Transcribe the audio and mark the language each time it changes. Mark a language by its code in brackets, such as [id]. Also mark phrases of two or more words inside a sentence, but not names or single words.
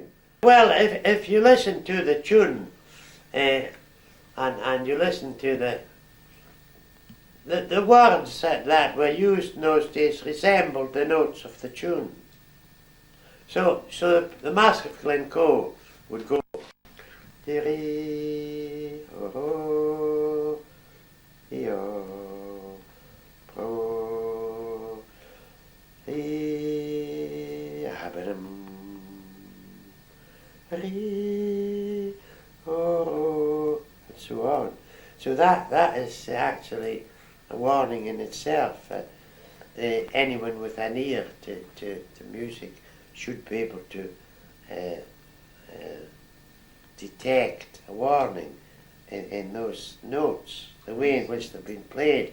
[en] Well, if you listen to the tune and you listen to the words that were used in those days resembled the notes of the tune. So the Massacre of Glencoe would go dee ho ho yo pro habadum re ho, and so on. So that is actually a warning in itself. Anyone with an ear to music should be able to detect a warning in those notes, the way in which they've been played.